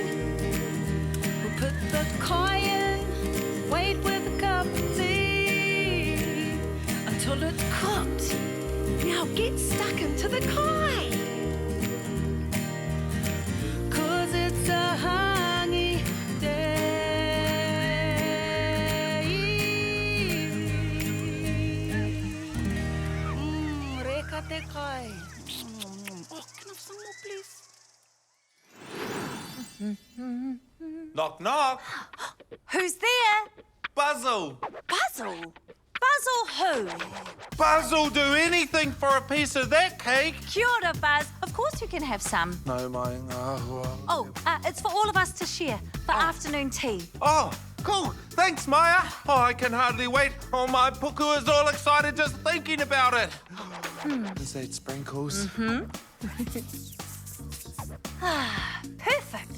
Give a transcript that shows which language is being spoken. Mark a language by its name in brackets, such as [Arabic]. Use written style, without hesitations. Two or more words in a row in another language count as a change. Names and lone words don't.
[English] We'll put the kai in, wait with a cup of tea until it's cooked. Now get stuck into the kai, 'cause it's a hangi day. [Māori] Reka te kai. [English] Oh, can I have some more, please? Knock, knock. Who's there? Basil. Basil? Basil who? Basil do anything for a piece of that cake. [Māori] Kia ora, Buzz. [English] Of course you can have some. No, my... Oh, it's for all of us to share for afternoon tea. Oh, cool. Thanks, Maya. Oh, I can hardly wait. Oh, my puku is all excited just thinking about it. Is that sprinkles? Perfect.